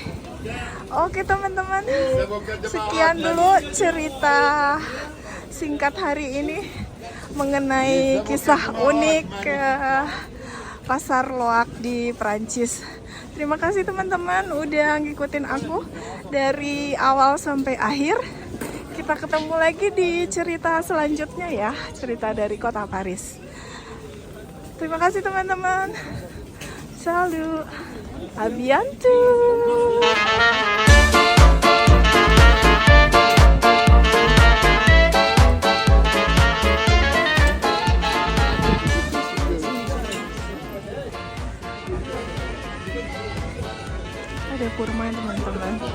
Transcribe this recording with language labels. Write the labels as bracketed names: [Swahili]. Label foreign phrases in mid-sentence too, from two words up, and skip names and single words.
[Indonesian] Oke teman-teman, sekian dulu cerita singkat hari ini mengenai kisah unik ke pasar loak di Prancis. Terima kasih teman-teman udah ngikutin aku dari awal sampai akhir. Kita ketemu lagi di cerita selanjutnya ya, cerita dari kota Paris. Terima kasih teman-teman. [French] Salut. À bientôt. [Indonesian] Ada kurma teman-teman.